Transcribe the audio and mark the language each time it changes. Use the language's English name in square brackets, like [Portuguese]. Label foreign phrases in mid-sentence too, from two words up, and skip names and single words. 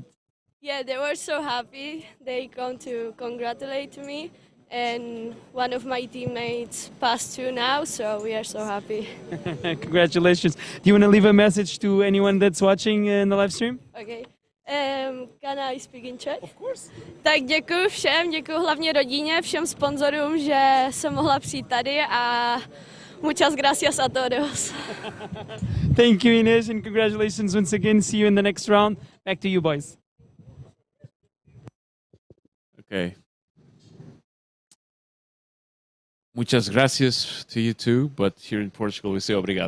[English] Yeah, they were so happy. They come to congratulate me. And one of my teammates passed through now, so we are so happy. Congratulations. Do you want to leave a message to anyone that's watching in the live stream? Okay. Can I speak in Czech? Of course. [Czech] Tak děkuji všem, děkuji hlavně rodině, všem sponzorům, že jsem mohla přijít tady a [Spanish] muchas gracias a todos. [English] Thank you, Ines, and congratulations once again. See you in the next round. Back to you, boys. Okay. [Spanish] Muchas gracias [English] to you too, but here in Portugal we say obrigado.